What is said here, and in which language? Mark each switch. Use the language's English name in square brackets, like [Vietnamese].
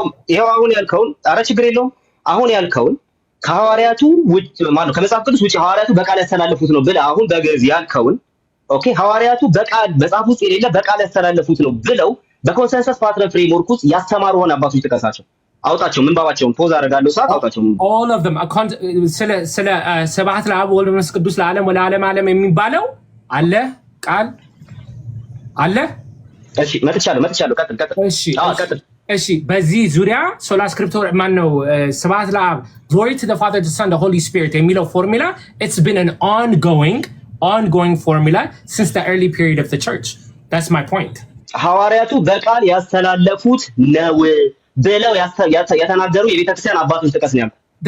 [Amharic] ይሄው አሁን ያልከውን ችግር የለውም። አሁን ያልከውን ከሐዋርያቱ ውጭ ማለት ከመጽሐፍ ቅዱስ ውጭ ሐዋርያቱ በቃል ያስተላለፉት ነው ብለህ አሁን በግዕዝ ያልከውን ኦኬ፣ ሐዋርያቱ በቃል መጽሐፍ ውስጥ የሌለ በቃል ያስተላለፉት ነው ብለው በኮንሰንሰስ ፓትር ፍሬምወርክ ውስጥ ያስተማሩ ሆነ አባቶች ጥቀሳቸው፣ አውጣቸው። ምንባባቸውን ፖዝ አደርጋለሁ ሰዓት አውጣቸው። [English] all of them [Amharic] ስለ [Geez] ስብሐት ለአብ ወወልድ ወመንፈስ ቅዱስ ለዓለም ወለዓለመ ዓለም [Amharic] የሚባለው አለ ቃል አለ። እሺ መጥቻለሁ። ቀጥል። እሺ በዚህ ዙሪያ ሶላ ስክሪፕቶር ማን ነው? [English] ስብሐት ለአብ glory to the Father, the Son, the Holy Spirit [Amharic] የሚለው ፎርሙላ [English] it's been an ongoing formula since the early period of the church. That's my point. [Amharic] ሐዋርያቱ በቃል ያስተላለፉት ነው ብለው የተናገሩ የቤተክርስቲያን አባቶች ጥቀስ ነው ያልኩት።